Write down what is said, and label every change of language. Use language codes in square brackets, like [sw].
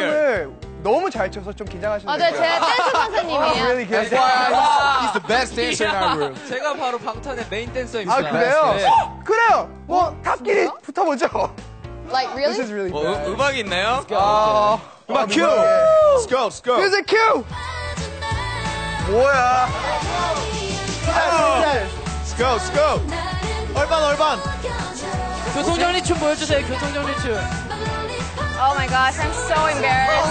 [ko] 춤을 너무 잘 춰서 좀 긴장하시는 네, 제 댄스 선생님이에요. [en] really good. He's the best dancer in our group. [ko] 제가 바로 방탄의 메인 댄서입니다. 아, 그래요? 네. 그래요. 뭐 답끼리 붙어보죠. [en] Like, really? This is really [ko] 뭐, [en] bad. [ko] 음악 있나요? 음악 큐. [en] Let's go, let's go. [ko] 뮤직 큐. 뭐야? [en] Let's go, let's go. [ko] 얼반. 교통정리 춤 보여주세요. 교통정리 춤. [en] Oh my gosh, I'm so embarrassed.